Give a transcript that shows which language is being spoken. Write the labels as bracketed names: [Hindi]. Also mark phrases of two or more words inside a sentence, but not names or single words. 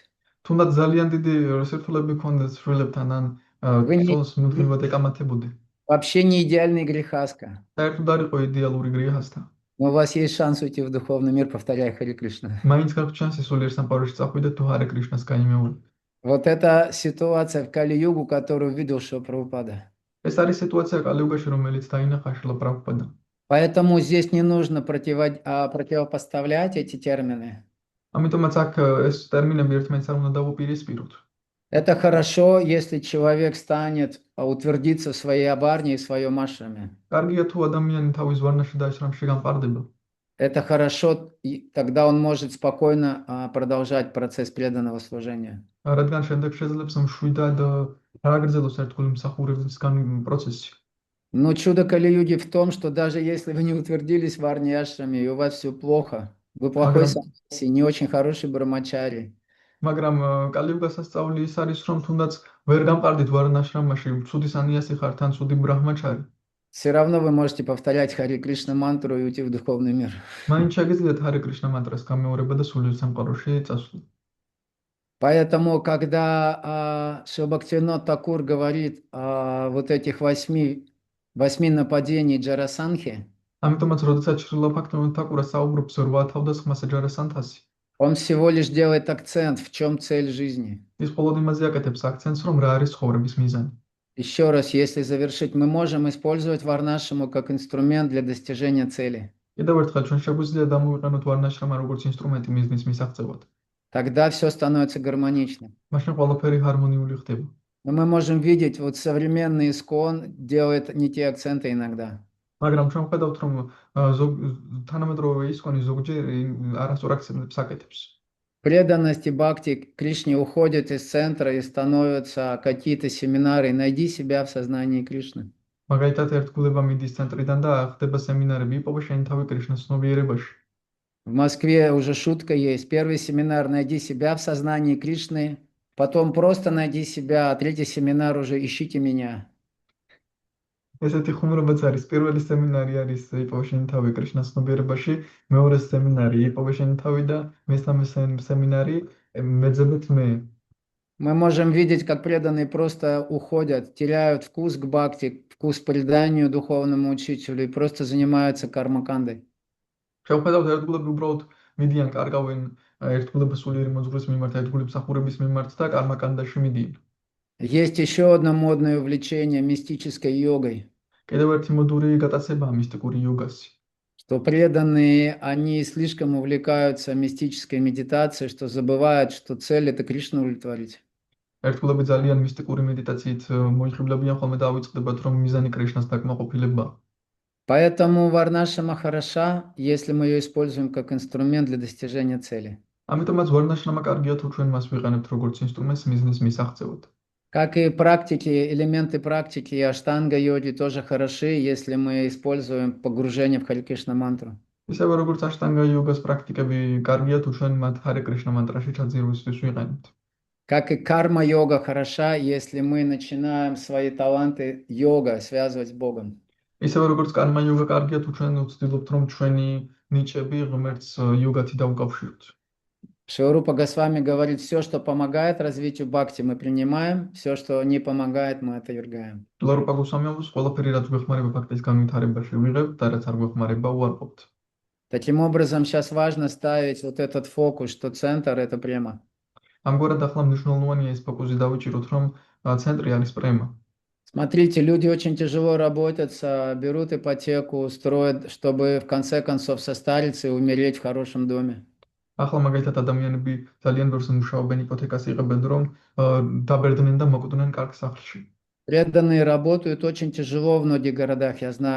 [Georgian] თუნდაც ძალიან დიდი სირთულეები გქონდეთ შვილებთან ან ცოლს მუდმივად ეკამათებოდი. [Russian] Вообще не идеальный грехаска. [Georgian] საერთოდ არ იყო იდეალური გრიხასთა. [Russian] Но у вас есть шанс уйти в духовный мир, повторяя Хари Кришна. [Georgian] მაინც გაქვთ შანსი სულიერ სამყაროში წახვიდეთ თუ ჰარე კრიშნას გაიმეორებთ. [Russian] Вот эта ситуация в Кали-югу, которую видел Шрила Прабхупада. [Georgian] ეს არის სიტუაცია კალი-იუგაში, რომელიც დაინახა შრილა პრაბჰუპადა. [Russian] Поэтому здесь не нужно противопоставлять эти термины. [Georgian] ამიტომაც აქ ეს ტერმინები ერთმანეთს არ უნდა დავუპირისპიროთ. [Russian] Это хорошо, если человек станет утвердиться в своей абарне и в своем ашраме. [Georgian] კარგია თუ ადამიანი თავის ვარნაში და აშრამში გამყარდება. [Russian] Это хорошо, тогда он может спокойно продолжать процесс преданного служения. [Georgian] რადგან შემდეგ შეძლებს მშვიდად გააგრძელოს ერთგული მსახურებისგან პროცესი. [Russian] Но чудо Кали-юги в том, что даже если вы не утвердились в варне и ашраме, и у вас все плохо, вы плохой саньяси, не очень хороший брамачари, [Georgian] მაგრამ კალი-იუგას სასწაული ის არის, რომ თუნდაც ვერ გამყარდით ვარნაშრამაში, ცუდი სანიასი ხარ, თან ცუდი ბრაჰმაჩარი. [Russian] все равно вы можете повторять Хари Кришна мантру и уйти в духовный мир. [Georgian] მაინც შეგიძლიათ ჰარე კრიშნა მანტრას გამეორება და სულიერ სამყაროში წასვლა. [Russian] Поэтому, когда Шрила Бхактивинода Такур говорит о вот этих 8 нападений Джарасандхи, [Georgian] ამიტომაც, როდესაც შრილა ბჰაქტივინოდა თაკურა საუბრობს 8 თავდასხმასა ჯარასანთასი, [Russian] он всего лишь делает акцент, в чем цель жизни. [Georgian] ის მხოლოდ იმაზე აკეთებს აქცენტს, რომ რა არის ცხოვრების მიზანი. [Russian] Еще раз, если завершить, мы можем использовать Варнашраму как инструмент для достижения цели. [Georgian] კიდევ ერთხელ ჩვენ შეგვიძლია დამოვიყენოთ ვარნაშრამა როგორც ინსტრუმენტი მიზნის მისაღწევად. [Russian] Тогда все становится гармоничным. [Georgian] მაშინ ყველაფერი ჰარმონიული ხდება. [Russian] Но мы можем видеть, вот современный искон делает не те акценты иногда. [Georgian] მაგრამ ჩვენ ვხედავთ, რომ თანამედროვე ისკონი ზოგჯერ არასწორ აქცენტებს აკეთებს. [Russian] Преданность и бхакти Кришне уходят из центра и становятся какие-то семинары. Найди себя в сознании Кришны. [Georgian] მაგალითად, ერთგულება მიდის ცენტრიდან და ხდება სემინარები, იპოვა შენი თავი კრიშნას ცნობიერებაში. [Russian] В Москве уже шутка есть. Первый семинар «Найди себя в сознании Кришны», потом просто «Найди себя», а третий семинар уже «Ищите меня». [Georgian] ესეთი ხუმრობაც არის. პირველი სემინარი არის იპოვა შენი თავი კრიშნას ცნობიერებაში, მეორე სემინარი იპოვა შენი თავი და მესამე სემინარი მეძებეთ მე. [Russian] Мы можем видеть, как преданные просто уходят, теряют вкус к бхакти, вкус к преданию духовному учителю и просто занимаются кармакандой. [Georgian] შევხედავთ, ერთგულები უბრალოდ მიდიან, კარგავენ ერთგულებას სულიერი მოძღვრის მიმართ, ერთგულების მსახურების მიმართ და კარმაკანდაში მიდიან. [Russian] Есть еще одно модное увлечение мистической йогой. [Georgian] კიდევ ერთი მოდური გატაცებაა მისტიკური იოგასი. [Russian] Что преданные, они слишком увлекаются мистической медитацией, что забывают, что цель – это Кришну удовлетворить. [Georgian] ერთგულები ძალიან მისტიკური медитაციით მოიხიბლებიან ხოლმე და ავიწყდებათ, რომ მიზანი კრიშნას დაკმაყოფილებაა. [Russian] Поэтому Варнашрама хороша, если мы ее используем как инструмент для достижения цели. [Georgian] ამიტომაც ვარნაშრამა კარგია თუ ჩვენ მას ვიყენებთ როგორც ინსტრუმენტს მიზნის მისაღწევად. [Russian] Как и практики, элементы практики и аштанга-йоги тоже хороши, если мы используем погружение в Харе Кришна мантру. [Georgian] ისევე როგორც აშტანგა იოგას პრაქტიკები კარგია თუ ჩვენ მათ ჰარე კრიშნა მანტრაში ჩაძირვისთვის ვიყენებთ. [Russian] Как и карма-йога хороша, если мы начинаем свои таланты йога связывать с Богом. [Georgian] ისევე როგორც კარმა იოგა კარგია თუ ჩვენ ვცდილობთ რომ ჩვენი ნიჭები ღმერთს იოგათი დავუკავშიროთ. [Russian] Шри-Рупа Госвами говорит, все, что помогает развитию бхакти, мы принимаем, все, что не помогает, мы отвергаем. [Georgian] ლარუპა გოსვამიობის ყველაფერი რაც გვეხმარება ფაქტის განვითარებაში ვიღებთ და რაც არ გვეხმარება უარყოფთ. [Russian] Таким образом, сейчас важно ставить вот этот фокус, что центр – это према. [Georgian] ამგვარად ახლა მნიშვნელოვანია ეს ფოკუსი დავიჭიროთ რომ ცენტრი არის პრემა. [Russian] Смотрите, люди очень тяжело работаются, берут ипотеку, строят, чтобы в конце концов состариться и умереть в хорошем доме. [Georgian] ახლა მაგალითად ადამიანები ძალიან ბევრს მუშაობენ იპოთეკას იღებენ რომ დაბერდნენ და მოკვდნენ კარგ სახლში. [Russian] Преданные работают очень тяжело в многих городах, я знаю.